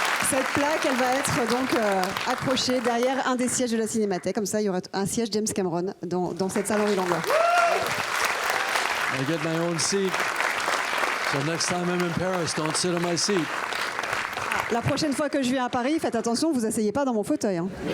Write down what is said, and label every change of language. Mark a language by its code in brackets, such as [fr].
[fr] Cette plaque, elle va être donc accrochée derrière un des sièges de la Cinémathèque. Comme ça, il y aura un siège James Cameron dans cette salle Henri Langlois. [en] I get my own seat. So next time I'm in Paris, don't sit on my seat. [fr] La prochaine fois que je viens à Paris, faites attention, vous asseyez pas dans mon fauteuil. Hein.